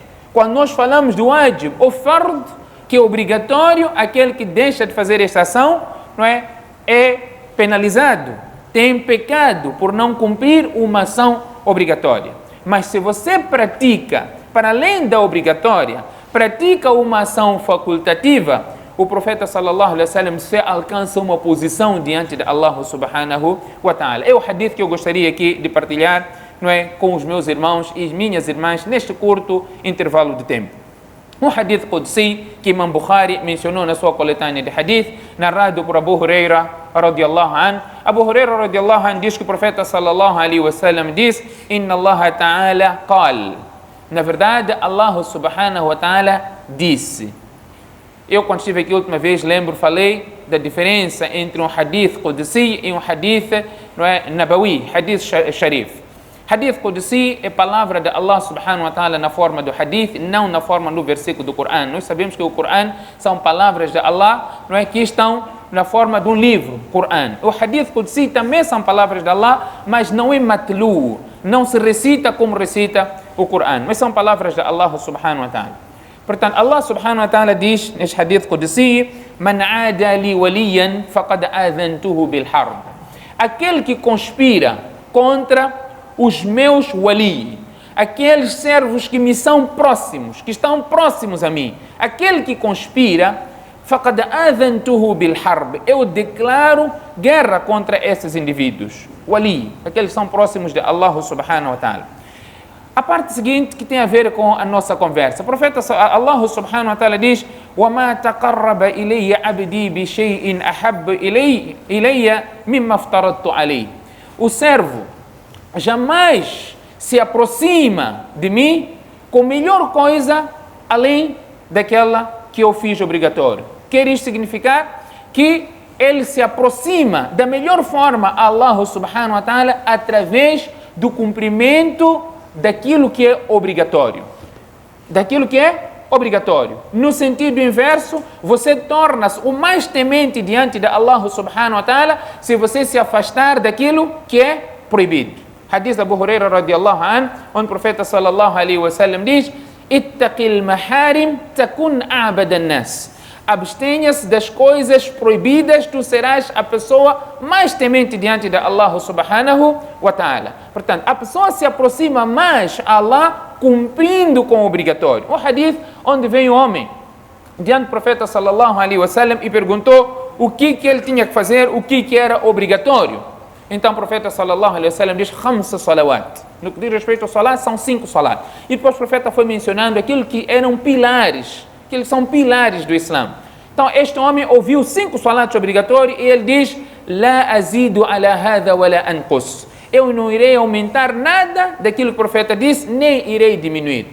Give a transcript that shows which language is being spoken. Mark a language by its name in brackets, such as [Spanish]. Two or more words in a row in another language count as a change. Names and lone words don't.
[Portuguese] Quando nós falamos do wajib ou fard, que é obrigatório, aquele que deixa de fazer esta ação, não é penalizado, tem pecado por não cumprir uma ação obrigatória. Mas se você pratica, para além da obrigatória, pratica uma ação facultativa, o profeta [Arabic] صلى الله عليه وسلم [Portuguese] se alcança uma posição diante de [Arabic] الله سبحانه وتعالى. [Portuguese] É o hadith que eu gostaria aqui de partilhar, com os meus irmãos e minhas irmãs neste curto intervalo de tempo. Um [Arabic] حديث قدسي [Portuguese] que Imam Bukhari mencionou na sua coletânea de hadith, narrado por Abu Huraira [Arabic] رضي الله عنه. [Portuguese] Abu Huraira [Arabic] رضي الله عنه [Portuguese] diz que o profeta [Arabic] صلى الله عليه وسلم [Portuguese] diz: [Arabic] إن الله تعالى قال. [Portuguese] Na verdade, [Arabic] الله سبحانه وتعالى [Portuguese] disse. Eu, quando estive aqui a última vez, falei da diferença entre um [Arabic] حديث قدسي [Portuguese] e um [Arabic] حديث نبوي, حديث شريف. حديث قدسي [Portuguese] é palavra de [Arabic] الله سبحانه وتعالى [Portuguese] na forma do hadith, não na forma do versículo do Coran. Nós sabemos que o Coran são palavras de Allah, que estão na forma de um livro, Coran. O [Arabic] حديث قدسي [Portuguese] também são palavras de Allah, mas não é matlu, não se recita como recita o Coran, mas são palavras de [Arabic] الله سبحانه وتعالى. [Portuguese] Portanto, [Arabic] الله سبحانه وتعالى [Portuguese] diz neste [Arabic] حديث قدسي: من عادى لي وليا فقد آذنته بالحرب. [Portuguese] Aquele que conspira contra os meus wali, aqueles servos que me são próximos, que estão próximos a mim, aquele que conspira, [Arabic] فقد آذنته بالحرب, [Portuguese] eu declaro guerra contra esses indivíduos. Wali, aqueles que são próximos de [Arabic] الله سبحانه وتعالى. [Portuguese] A parte seguinte que tem a ver com a nossa conversa. O profeta [Arabic] الله سبحانه وتعالى diz: وَمَا تَقَرَّبَ إِلَيَّ عَبْدِي بِشَيْءٍ أَحَبَّ إِلَيَّ مِمَّا افْتَرَضْتُ عَلَيْهِ. [Portuguese] O servo jamais se aproxima de mim com melhor coisa além daquela que eu fiz obrigatório. Quer isso significar que ele se aproxima da melhor forma a [Arabic] الله سبحانه وتعالى [Portuguese] através do cumprimento daquilo que é obrigatório. Daquilo que é obrigatório. No sentido inverso, você torna-se o mais temente diante de [Arabic] الله سبحانه وتعالى [Portuguese] se você se afastar daquilo que é proibido. Hadith Abu Huraira [Arabic] رضي الله عنه, [Portuguese] onde o profeta [Arabic] صلى الله عليه وسلم [Portuguese] diz: [Arabic] اتق المحارم تكن أعبد الناس. [Portuguese] Abstenha-se das coisas proibidas, tu serás a pessoa mais temente diante de [Arabic] الله سبحانه وتعالى. [Portuguese] Portanto, a pessoa se aproxima mais a Allah cumprindo com o obrigatório. O hadith onde vem o homem diante do profeta [Arabic] صلى الله عليه وسلم [Portuguese] e perguntou o que ele tinha que fazer, o que era obrigatório. Então o profeta [Arabic] صلى الله عليه وسلم [Portuguese] diz: [Arabic] خمس صلوات. [Portuguese] No que diz respeito ao salat, são 5 salat. E depois o profeta foi mencionando aquilo que eram pilares, que eles são pilares do Islã. Então este homem ouviu 5 salats obrigatórios e ele diz: [Arabic] لا أزيد على هذا ولا أنقص. [Portuguese] Eu não irei aumentar nada daquilo que o profeta disse, nem irei diminuir.